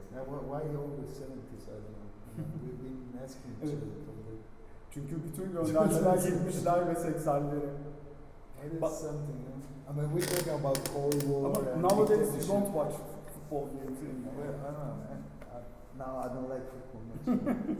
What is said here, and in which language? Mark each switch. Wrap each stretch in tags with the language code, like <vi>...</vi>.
<en>Why always 70s? I don't know. We've been asking each other.</en> <tr>Çünkü bütün göndermeler 70'ler ve 80'lere.</tr> <en>It is something. I mean, we talk about Cold War. Ama nowadays you don't watch football games anymore. Well, I don't know, man. Now I don't like football much.</en>